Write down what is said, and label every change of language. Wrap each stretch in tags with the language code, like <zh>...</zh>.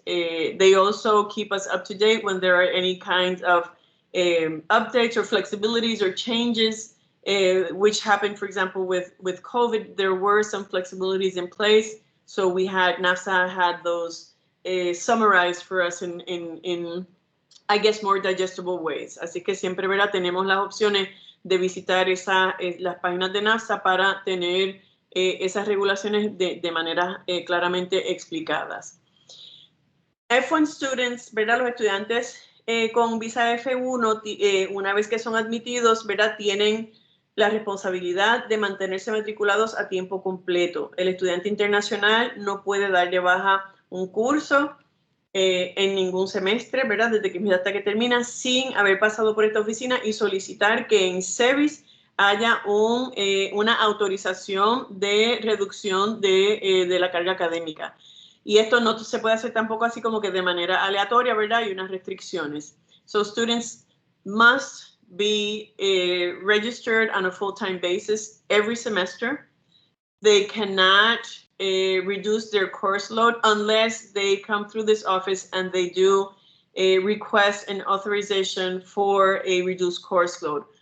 <en>They also keep us up to date when there are any kind of updates or flexibilities or changes which happened. For example, with COVID, there were some flexibilities in place. So NAFSA had those summarized for us in I guess, more digestible ways.</en> <es>Así que siempre, ¿verdad?, tenemos las opciones de visitar las páginas de NAFSA para tener esas regulaciones de manera claramente explicadas.</es> <en>F1 students,</en> <es>¿verdad? Los estudiantes con visa F1, una vez que son admitidos, ¿verdad?, tienen la responsabilidad de mantenerse matriculados a tiempo completo. El estudiante internacional no puede dar de baja un curso en ningún semestre, ¿verdad?, desde que empieza hasta que termina, sin haber pasado por esta oficina y solicitar que en SEVIS haya una autorización de reducción de la carga académica. Y esto no se puede hacer tampoco así como que de manera aleatoria, ¿verdad? Hay unas restricciones.</es> <en>So students must be registered on a full-time basis every semester. They cannot reduce their course load unless they come through this office and they do request an authorization for a reduced course load.</en>